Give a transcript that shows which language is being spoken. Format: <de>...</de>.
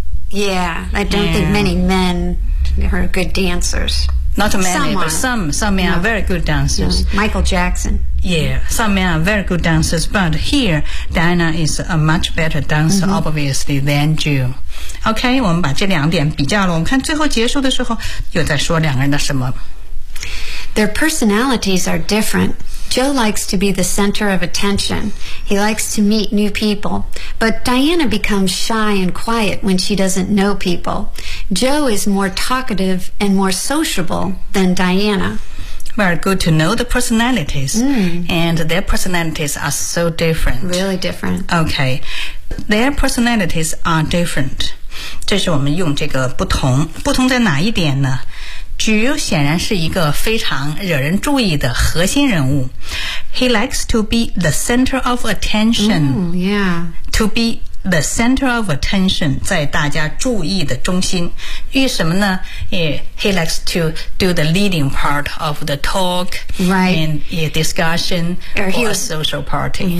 <en>Yeah, I don't think many men are good dancers. Not many, some men are very good dancers. Michael Jackson. Yeah, some men are very good dancers. But here, Diana is a much better dancer、 mm-hmm. obviously than Jill.</en> <zh>OK, 我们把这两点比较了，我们看最后结束的时候又在说两个人的什么。</zh> <en>Their personalities are different. Joe likes to be the center of attention. He likes to meet new people. But Diana becomes shy and quiet when she doesn't know people. Joe is more talkative and more sociable than Diana. Very good to know the personalities,、and their personalities are so different. Really different. Okay, their personalities are different.</en> <zh>这是我们用这个不同，不同在哪一点呢？菊显然是一个非常惹人注意的核心人物。</zh> <en>He likes to be the center of attention. To be the center of attention,</en> <zh>在大家注意的中心。为什么呢？</zh> <en>He likes to do the leading part of the talk, right, and discussion, or a social party.</en>